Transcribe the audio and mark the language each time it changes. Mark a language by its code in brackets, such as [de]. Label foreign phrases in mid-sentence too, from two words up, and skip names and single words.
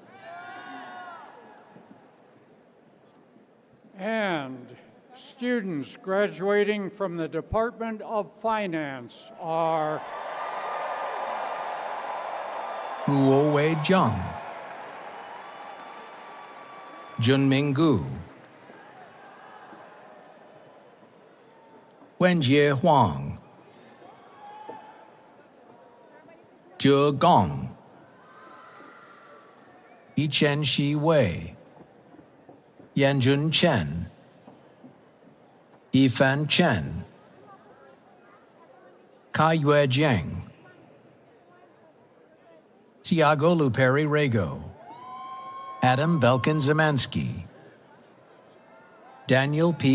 [en] and students graduating from the Department of Finance are Huo-Wei Zhang, Junming Gu, Wenjie Huang, Zhe Gong, Yichen Shi Wei, Yanjun Chen, Yifan Chen, Kaiyue Jiang, Tiago Luperi Rego, Adam Belkin Zemansky, Daniel P.